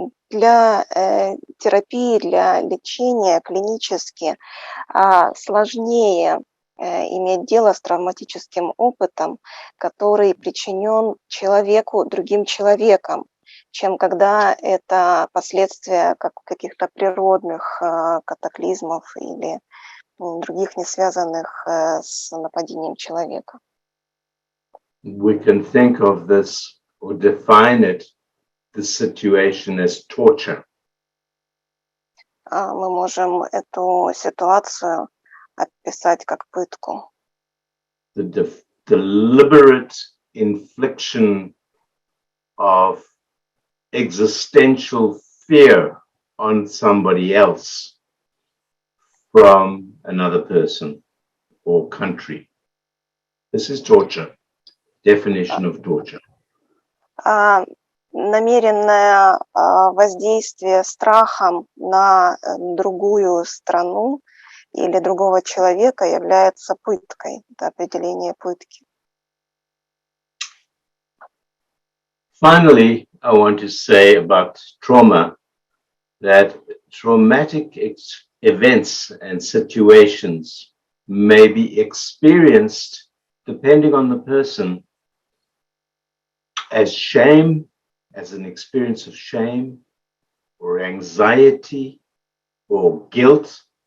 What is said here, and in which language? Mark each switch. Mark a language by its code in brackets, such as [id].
[ru] Для терапии, для лечения клинически сложнее иметь дело с травматическим опытом, который причинен человеку другим человеком, чем когда это последствия каких-то природных катаклизмов или других, не связанных с нападением человека. [en] We can think of this or define it, the situation as torture. [ru] Мы можем эту ситуацию описать как пытку. [en] The deliberate infliction of existential fear on somebody else from another person or country. This is torture. Definition of torture. [ru] Намеренное воздействие страхом на другую страну или другого человека является пыткой. Это определение пытки. [en] Finally, I want to say about trauma that traumatic events and situations may be experienced, depending on the person, as shame, as an experience of shame or anxiety or guilt.